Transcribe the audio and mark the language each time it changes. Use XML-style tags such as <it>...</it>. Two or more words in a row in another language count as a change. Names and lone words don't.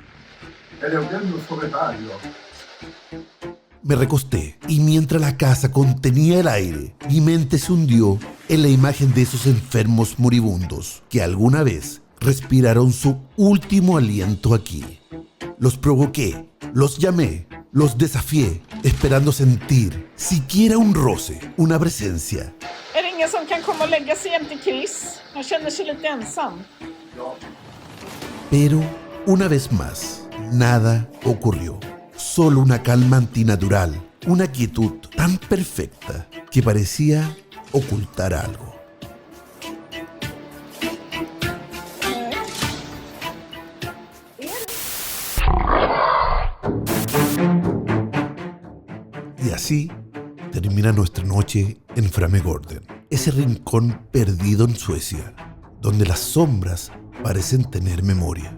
<es>Me recosté y mientras la casa contenía el aire, mi mente se hundió en la imagen de esos enfermos moribundos que alguna vez respiraron su último aliento aquí. Los provoqué, los llamé, los desafié, esperando sentir siquiera un roce, una presencia.</es> <sv>Är det ingen som kan komma och lägga sig jämte Chris? Han känner sig lite ensam.</sv> <es>Pero, una vez más, nada ocurrió. Solo una calma antinatural, una quietud tan perfecta que parecía ocultar algo. Y así termina nuestra noche en Framegården, ese rincón perdido en Suecia, donde las sombras parecen tener memoria.</es>